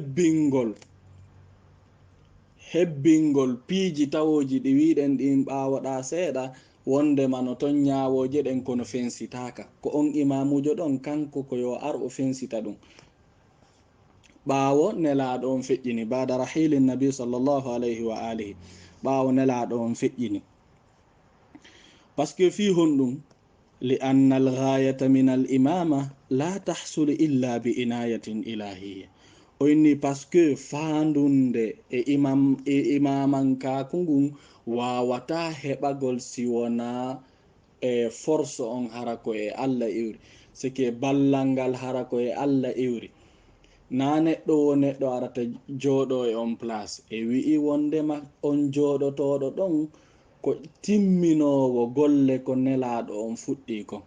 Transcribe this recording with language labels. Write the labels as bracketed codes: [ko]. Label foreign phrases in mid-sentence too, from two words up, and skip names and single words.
[ff] hebbingol piiji tawoji ɗi wiɗen ɗin ɓawoɗa seeɗa wondema no ton ñawoje ɗen kono fensitaka, ko on imamujo ɗon kanko ko yo ar o fensita ɗum ɓaawo nelaɗo on feƴƴini bada rahili [ar] نبي صلى الله عليه وآله, [ff] ɓaawo nelaɗo on feƴƴini. [fr] par ce que [ff] fi honɗum [ar] لأن الغاية من الإمامة لا تحصل إلا بعناية إلهية, [ff] o inni [fr] par ce que [ff] fandunde e imamankaku ngun wawata heɓagol si wona e force on hara ko e Allah iwri, sike ballal ngal hara ko e Allah iwri. Na neɗɗo wo neɗɗo arata jooɗo e on place e wi'i wondema on jooɗotoɗo ɗon ko timminowo golle ko nelaɗo on fuɗɗi ko.